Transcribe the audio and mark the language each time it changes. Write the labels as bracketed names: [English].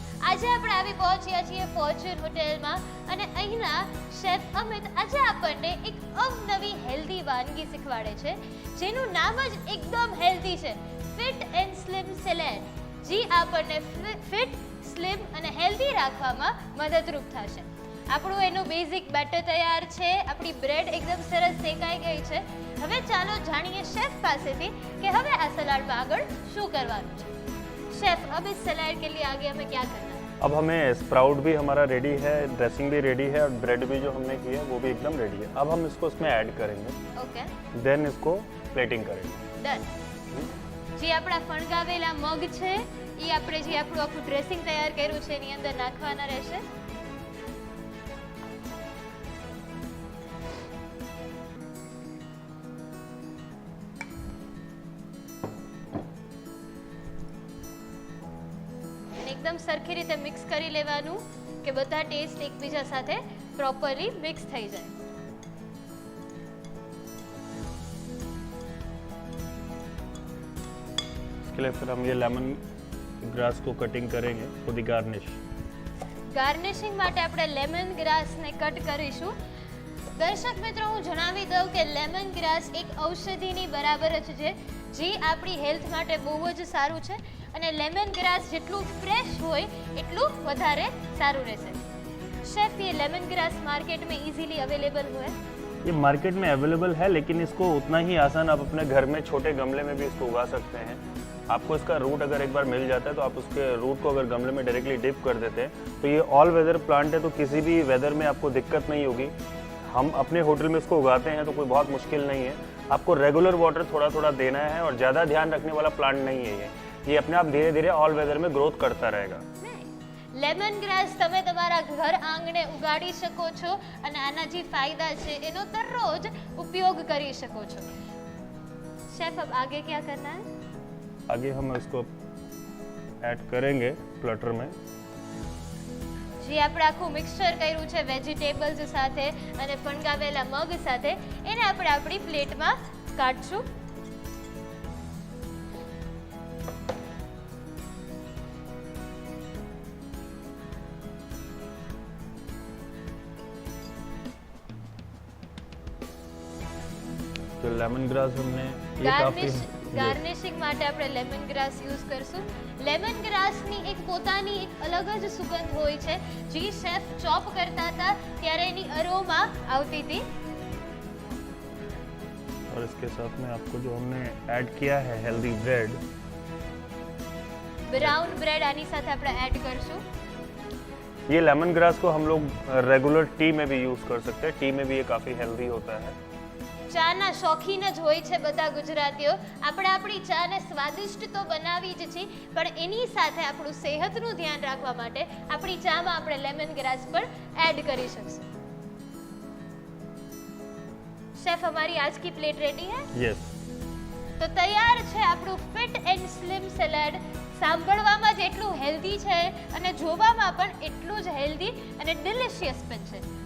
[Gujarati] આજે આપણે આવી પહોંચ્યા છીએ ફોર્ચ્યુન હોટેલમાં અને અહીંના શેફ અમિત આજે આપણને એક અવનવી હેલ્ધી વાનગી શીખવાડે છે જેનું નામ જ એકદમ હેલ્ધી છે, ફિટ એન્ડ સ્લિમ સેલેડ, જે આપણને ફિટ, સ્લિમ અને હેલ્ધી રાખવામાં મદદરૂપ થશે. આપણું એનું બેઝિક બેટર તૈયાર છે, આપણી બ્રેડ એકદમ સરસ શેકાઈ ગઈ છે. હવે ચાલો જાણીએ શેફ પાસેથી કે હવે આ સલાડમાં આગળ શું કરવાનું છે. [Hindi] शेफ अब इस सलाद के लिए आगे हमें क्या करना है? अब हमें स्प्राउट भी हमारा रेडी है, ड्रेसिंग भी रेडी है और ब्रेड भी जो हमने की है वो भी एकदम रेडी है. अब हम इसको इसमें ऐड करेंगे, ओके देन इसको प्लेटिंग करेंगे. डन. [Gujarati] જે આપણા ફણગાવેલા મગ છે એ આપણે જે આપણું આખું ડ્રેસિંગ તૈયાર કર્યું છે એની અંદર નાખવાના રહેશે. એકદમ સરખી રીતે મિક્સ કરી લેવાનું કે બધા ટેસ્ટ એકબીજા સાથે પ્રોપરલી મિક્સ થઈ જાય. [Hindi] इसके लिए फिर हम ये लेमन ग्रास को कटिंग करेंगे [English] For the garnish. [Gujarati] ગાર્નિશિંગ માટે આપણે લેમન ગ્રાસને કટ કરીશું. દર્શક મિત્રો, હું જણાવી દઉં કે લેમન ગ્રાસ એક ઔષધિની બરાબર જ છે, જે આપણી હેલ્થ માટે બહુ જ સારું છે અને લેમન ગ્રાસ જેટલું ફ્રેશ હોય એટલું વધારે સારું રહેશે. [Hindi] शेफ, ये लेमन ग्रास मार्केट में इजीली अवेलेबल हुआ है? ये मार्केट में अवेलेबल है, लेकिन इसको उतना ही आसान आप अपने घर में छोटे गमले में भी इसको उगा सकते हैं. आपको इसका रूट अगर एक बार मिल जाता है तो आप उसके रूट को अगर गमले में डायरेक्टली डिप कर देते हैं तो ये ऑल वेदर प्लांट है, तो किसी भी वेदर में आपको दिक्कत नहीं होगी. हम अपने होटल में इसको उगाते हैं तो कोई बहुत मुश्किल नहीं है. आपको रेगुलर वाटर थोड़ा थोड़ा देना है और ज़्यादा ध्यान रखने वाला प्लांट नहीं है. ये अपने आप धीरे धीरे ऑल वेदर में ग्रोथ करता रहेगा. [Gujarati] લેમન ગ્રાસ તમે તમારા ઘર આંગણે ઉગાડી શકો છો અને આના જે ફાયદા છે એનો દરરોજ ઉપયોગ કરી શકો છો. [Hindi] शेफ, अब आगे क्या करना है? आगे हम इसको ऐड करेंगे प्लेटर में. [Gujarati] જે આપણે આખું મિક્સચર કર્યું છે વેજીટેબલ્સ સાથે અને ફણગાવેલા મગ સાથે, એને આપણે આપણી પ્લેટમાં કાઢશું. [Hindi] लेमन ग्रास हमने ये काफ़ी [Gujarati] ગાર્નિશિંગ માટે આપણે લેમન ગ્રાસ યુઝ કરશું. લેમન ગ્રાસની એક પોતાની એક અલગ જ સુગંધ હોય છે. જે શેફ ચોપ કરતા હતા ત્યારે એની અરોમા આવતી હતી. [Hindi] और इसके साथ में आपको जो हमने ऐड किया है हेल्दी ब्रेड, [Gujarati] બ્રાઉન બ્રેડ આની સાથે આપણે એડ કરશું. [Hindi] ये लेमन ग्रास को हम लोग रेगुलर टी में भी यूज़ कर सकते हैं. टी में भी ये काफ़ी हेल्दी होता है. [Gujarati] ચાના શોખીન જ હોય છે બધા ગુજરાતીઓ. આપણે આપણી ચાને સ્વાદિષ્ટ તો બનાવી જ છીએ, પણ એની સાથે આપણું સેહતનું ધ્યાન રાખવા માટે આપણી ચામાં આપણે લેમન ગ્રાસ પણ એડ કરી શકશું. [Hindi] શેફ हमारी आज की प्लेट रेडी है. [English] yes, [Gujarati] તો તૈયાર છે આપણું ફિટ એન્ડ સ્લિમ સલાડ. સાંભળવામાં જ એટલું હેલ્ધી છે અને જોવામાં પણ એટલું જ હેલ્ધી અને ડિલિશિયસ પણ છે.